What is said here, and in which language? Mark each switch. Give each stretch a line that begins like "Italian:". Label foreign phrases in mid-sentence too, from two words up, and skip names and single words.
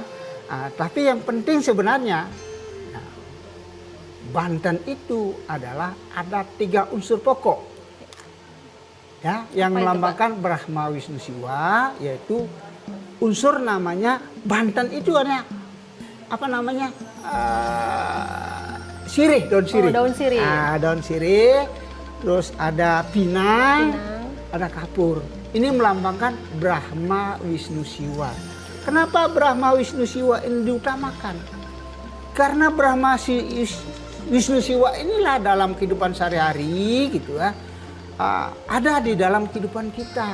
Indonesian: Tapi yang penting sebenarnya, banten itu adalah ada 3 unsur pokok, ya, yang melambangkan Brahma Wisnu Siwa, yaitu unsur namanya banten itu ada apa namanya sirih, daun sirih. Daun sirih. Daun sirih, terus ada pinang, ada kapur. ini melambangkan Brahma, Wisnu, Siwa. Kenapa Brahma, Wisnu, Siwa ini diutamakan? Karena Brahma, Wisnu, Siwa inilah dalam kehidupan sehari-hari gitu ya, ada di dalam kehidupan kita.